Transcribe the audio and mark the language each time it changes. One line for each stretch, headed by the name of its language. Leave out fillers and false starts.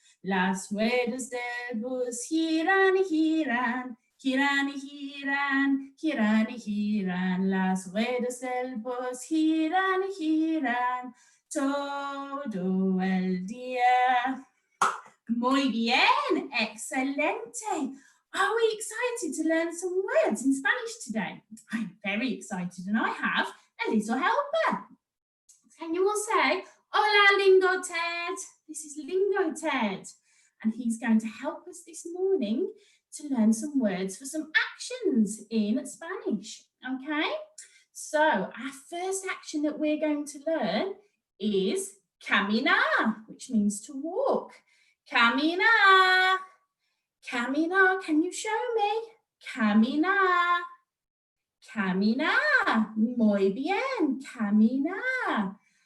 Spanish: Las ruedas del bus giran y giran, giran y giran, giran y giran. Las ruedas del bus giran y giran todo el día. Muy bien, excelente.
English: Are we excited to learn some words in Spanish today? I'm very excited, and I have a little helper. Can you all say, hola, Lingotot? This is Lingotot, and he's going to help us this morning to learn some words for some actions in Spanish, okay? So our first action that we're going to learn is caminar, which means to walk. Caminar, caminar, can you show me?
Spanish: Caminar, caminar, muy bien, caminar.